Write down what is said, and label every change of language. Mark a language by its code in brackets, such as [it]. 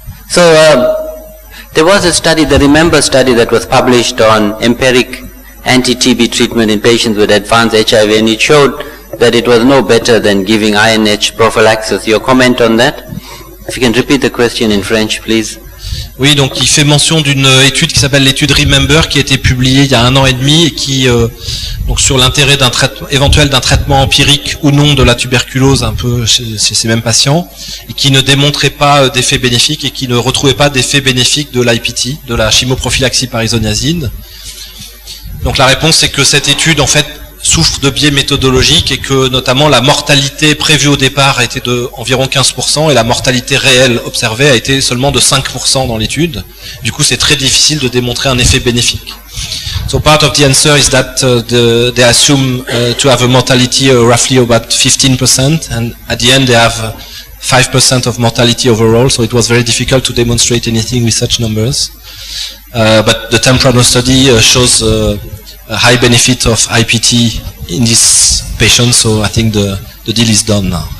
[en] So, there was a study, the REMEMBER study, that was published on empiric anti-TB treatment in patients with advanced HIV, and it showed that it was no better than giving INH prophylaxis. Your comment on that? If you can repeat the question in French, please. [fr] Oui, donc il fait mention d'une étude qui s'appelle l'étude REMEMBER, qui a été publiée il y a 1 an et demi et qui, donc sur l'intérêt éventuel d'un traitement empirique ou non de la tuberculose un peu chez ces mêmes patients, et qui ne démontrait pas d'effet bénéfique et qui ne retrouvait pas d'effet bénéfique de l'IPT, de la chimio-prophylaxie par isoniazide. Donc la réponse c'est que cette étude en fait souffre de biais méthodologiques et que notamment la mortalité prévue au départ a été de environ 15% et la mortalité réelle observée a été seulement de 5% dans l'étude. Du coup c'est très difficile de démontrer un effet bénéfique. [en] So part of the answer is that they assume to have a mortality roughly about 15%, and at the end they have 5% of mortality overall, so it was very difficult to demonstrate anything with such numbers. But the Temprano study shows a high benefit of IPT in these patients, so I think the deal is done now.